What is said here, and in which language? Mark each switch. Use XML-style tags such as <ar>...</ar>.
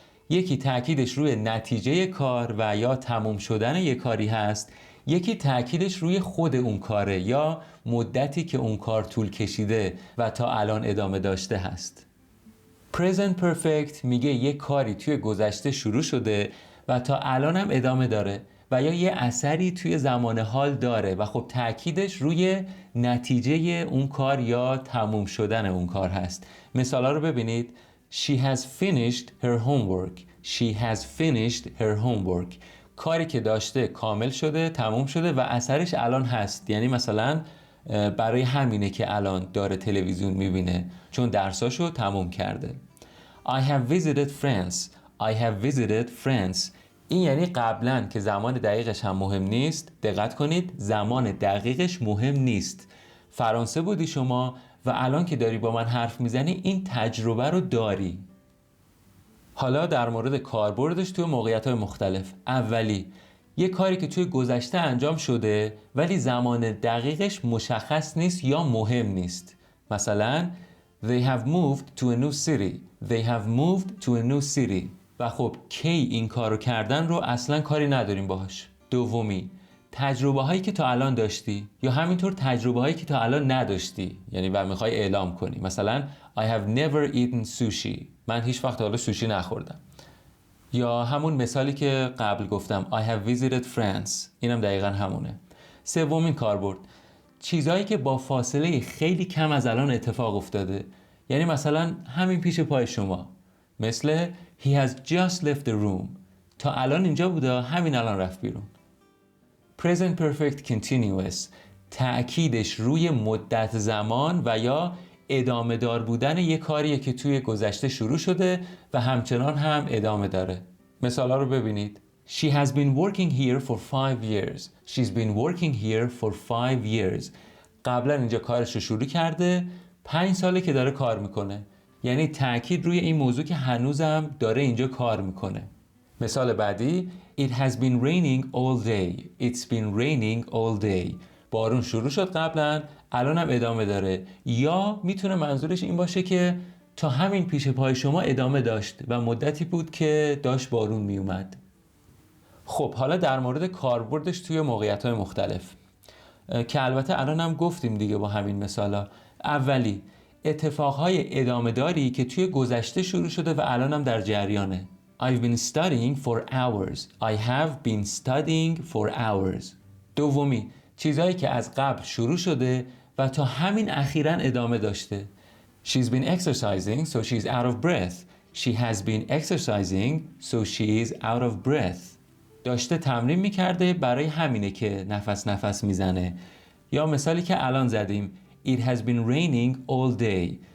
<fa>یکی تأکیدش روی نتیجه کار و یا تموم شدن یک کاری هست، یکی تأکیدش روی خود اون کاره یا مدتی که اون کار طول کشیده و تا الان ادامه داشته هست. Present perfect میگه یک کاری توی گذشته شروع شده و تا الان هم ادامه داره و یا یه اثری توی زمان حال داره و خب تأکیدش روی نتیجه اون کار یا تموم شدن اون کار هست. مثالا رو ببینید.</fa> <en>She has finished her homework. She has finished her homework.</en> <fa>کاری که داشته کامل شده، تموم شده و اثرش الان هست. یعنی مثلا برای همینه که الان داره تلویزیون میبینه چون درساشو تموم کرده.</fa> <en>I have visited France. I have visited France.</en> <fa>این یعنی قبلا که زمان دقیقش هم مهم نیست. دقت کنید زمان دقیقش مهم نیست. فرانسه بودی شما و الان که داری با من حرف میزنی این تجربه رو داری. حالا در مورد کاربردش توی موقعیت‌های مختلف. اولی، یه کاری که توی گذشته انجام شده ولی زمان دقیقش مشخص نیست یا مهم نیست.</fa> <en>مثلا They have moved to a new city. They have moved to a new city.</en> <fa>و خب کی این کارو کردن رو اصلا کاری نداریم باهاش. دومی، تجربه هایی که تا الان داشتی یا همینطور تجربه هایی که تا الان نداشتی، یعنی و میخوای اعلام کنی.</fa> <en>مثلا I have never eaten sushi.</en> <fa>من هیچ وقت حالا سوشی نخوردم. یا همون مثالی که قبل گفتم</fa> <en>I have visited France.</en> <fa>اینم دقیقا همونه. سومین کاربرد، چیزایی که با فاصله خیلی کم از الان اتفاق افتاده. یعنی مثلا همین پیش پای شما، مثل</fa> <en>He has just left the room.</en> <fa>تا الان اینجا بوده، همین الان رفت بیرون. Present Perfect Continuous، تأکیدش روی مدت زمان و یا ادامه دار بودن یک کاریه که توی گذشته شروع شده و همچنان هم ادامه داره. مثالا رو ببینید.</fa> <en>She has been working here for 5 years. She's been working here for 5 years.</en> <fa>قبلا اینجا کارش رو شروع کرده، 5 ساله که داره کار میکنه. یعنی تأکید روی این موضوع که هنوزم داره اینجا کار میکنه. مثال بعدی</fa> <en>It has been raining all day. It's been raining all day.</en> <fa>بارون شروع شد قبلا، الان هم ادامه داره. یا میتونه منظورش این باشه که تا همین پیش پای شما ادامه داشت و مدتی بود که داشت بارون میومد. خب حالا در مورد کاربردش توی موقعیت‌های مختلف که البته الان هم گفتیم دیگه با همین مثالا. اولی، اتفاقهای ادامه داری که توی گذشته شروع شده و الان هم در جریانه.</fa> <en>I've been studying for hours. I have been studying for hours.</en> <fa>دومی، چیزایی که از قبل شروع شده و تا همین اخیراً ادامه داشته.</fa> <en>She's been exercising so she's out of breath. She has been exercising so she is out of breath.</en> <fa>داشته تمرین میکرده، برای همینه که نفس میزنه. یا مثالی که الان زدیم</fa> <en>It has been raining all day.</en>